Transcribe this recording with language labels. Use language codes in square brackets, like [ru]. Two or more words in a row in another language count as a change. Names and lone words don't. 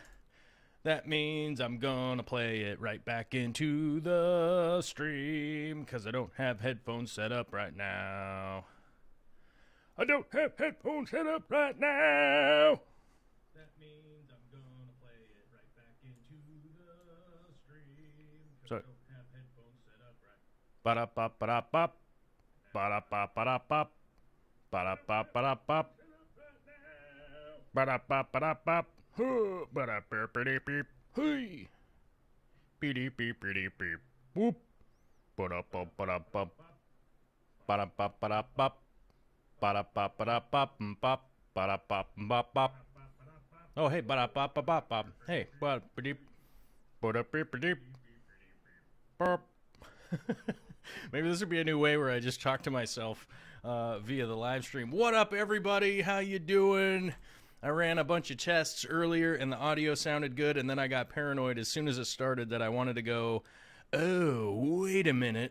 [en] That means I'm gonna play it right back into the stream because I don't have headphones set up right now. That means I'm gonna play it right back into the stream because I don't have headphones set up right. Ba-da-ba-ba-da-bop. Ba-da-ba-ba-da-bop. Ba-da-ba-ba-da-bop. Ba-da-ba-ba-da-bop. Ba-da-beep-beep-beep. Hey. Beep-beep-beep-beep. Whoop. Ba-da-ba-ba-da-bop. Ba-da-ba-ba-da-bop. Ba-da-ba-ba-da-bop. Ba-da-ba-ba-bop. Oh, hey, ba-da-ba-ba-bop. Hey, ba-da-beep. Ba-da-beep-beep. Burp. Maybe this would be a new way where I just talk to myself via the live stream. What up, everybody? How you doing? I ran a bunch of tests earlier, and the audio sounded good, and then I got paranoid as soon as it started that I wanted to go, oh, wait a minute.